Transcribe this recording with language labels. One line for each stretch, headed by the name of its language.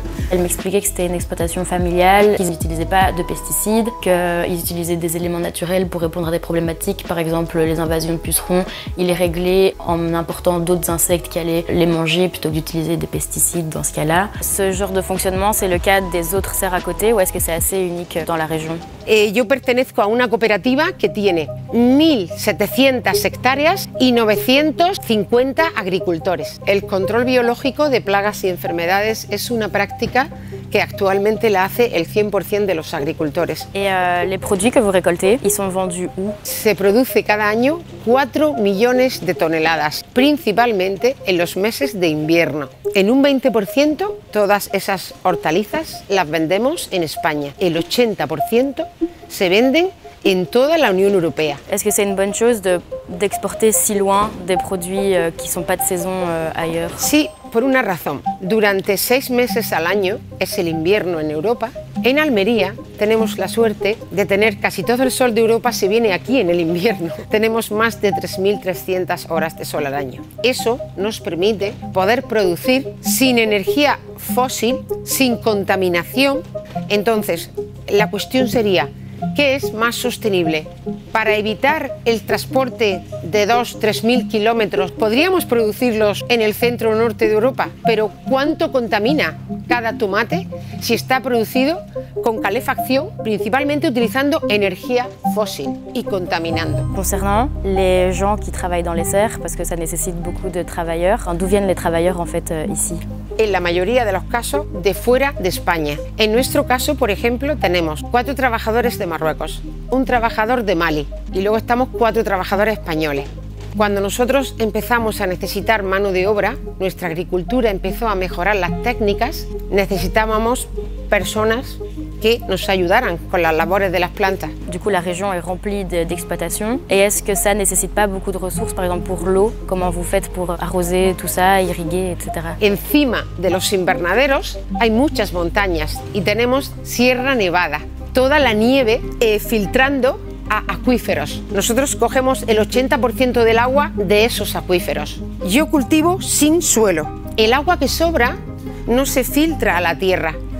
French: Elle m'expliquait que c'était une exploitation familiale, qu'ils n'utilisaient pas de pesticides, qu'ils utilisaient des éléments naturels pour répondre à des problématiques, par exemple les invasions de pucerons. Ils les réglaient en important d'autres insectes qui allaient les manger plutôt que d'utiliser des pesticides dans ce cas-là. Ce genre de fonctionnement, c'est le cas des autres serres à côté, ou est-ce que c'est assez unique dans la région?
Spanish: Yo pertenezco a una cooperativa que tiene 1.700 hectáreas y 950 agricultores. El control biológico de plagas y enfermedades es una práctica que actualmente la hace el 100% de los agricultores.
French: Et les produits que vous récoltez, ils sont vendus où?
Spanish: Se produce cada año 4 millones de toneladas, principalmente en los meses de invierno. En un 20% todas esas hortalizas las vendemos en España. El 80% se venden en toda la Unión Europea.
French: Est-ce que c'est une bonne chose d'exporter si loin des produits qui ne sont pas de saison ailleurs?
Spanish: Sí, por una razón. Durante 6 meses al año es el invierno en Europa. En Almería tenemos la suerte de tener casi todo el sol de Europa se viene aquí en el invierno. Tenemos más de 3.300 horas de sol al año. Eso nos permite poder producir sin energía fósil, sin contaminación. Entonces, la cuestión sería, ¿qué es más sostenible? Para evitar el transporte de 2.000–3.000 kilómetros, podríamos producirlos en el centro norte de Europa, pero ¿cuánto contamina cada tomate si está producido con calefacción, principalmente utilizando energía fósil y contaminando?
French: Concernant les gens qui travaillent dans les serres, parce que ça nécessite beaucoup de travailleurs, d'où viennent les travailleurs en fait ici?
Spanish: En la mayoría de los casos de fuera de España. En nuestro caso, por ejemplo, tenemos 4 trabajadores de Marruecos, un trabajador de Mali y luego estamos 4 trabajadores españoles. Cuando nosotros empezamos a necesitar mano de obra, nuestra agricultura empezó a mejorar las técnicas, necesitábamos personas que nos ayudaran con las labores de las plantas.
French: Du coup, la région est remplie d'exploitations. Et est-ce que ça ne nécessite pas beaucoup de ressources, par exemple pour l'eau? Comment vous faites pour arroser tout ça, irriguer, etc.
Spanish: Encima de los invernaderos hay muchas montañas y tenemos Sierra Nevada. Toda la nieve filtrando a acuíferos. Nosotros cogemos el 80% del agua de esos acuíferos. Yo cultivo sin suelo. El agua que sobra no se filtra a la tierra.